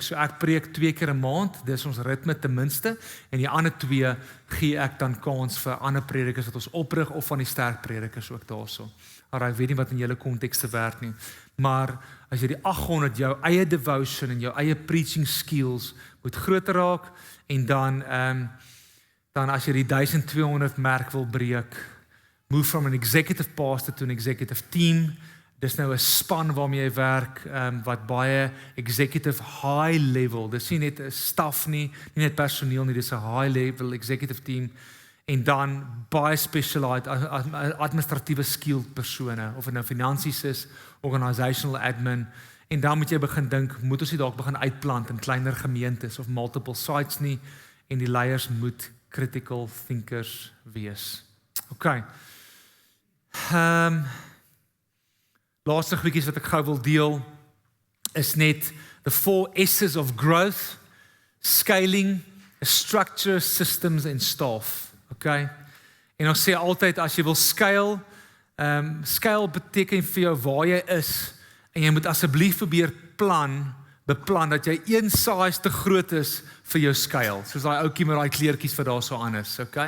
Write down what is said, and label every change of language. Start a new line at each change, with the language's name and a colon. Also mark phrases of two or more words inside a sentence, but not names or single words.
Afrikaans: So ek preek 2 keer 'n maand, dis ons ritme ten minste, en die ander 2 gee ek dan kans vir ander predikers wat ons oprig of van die sterk predikers ook daarso. Alraai, ek weet nie wat in julle konteks te werk nie, maar as jy die 800 jou eie devotion en jou eie
English: preaching skills
Afrikaans: moet groter raak, en dan as jy die 1200 merk wil breek,
English: move from an executive pastor to an executive team.
Afrikaans: Dis nou 'n span waarmee jy werk, wat baie
English: executive high level,
Afrikaans: dis nie net 'n staf nie net personeel nie, dis 'n
English: high level executive team,
Afrikaans: en dan baie specialized administratiewe skilled persone, of dit nou finansies is,
English: organizational admin,
Afrikaans: en dan moet jy begin dink, moet ons nie dalk begin uitplant in kleiner gemeentes of
English: multiple sites
Afrikaans: nie, en die leiers moet
English: critical thinkers
Afrikaans: wees. Okay. Laaste goedjies wat ek gou wil deel, is net
English: the 4 S's of growth, scaling, structure, systems
Afrikaans: en staff. Okay. En ons sê altyd, as jy wil scale beteken vir jou waar jy is, en jy moet asseblief probeer beplan dat jy een size te groot is vir jou scale, soos daai ouetjie met daai kleertjies wat daar so aan is, okay?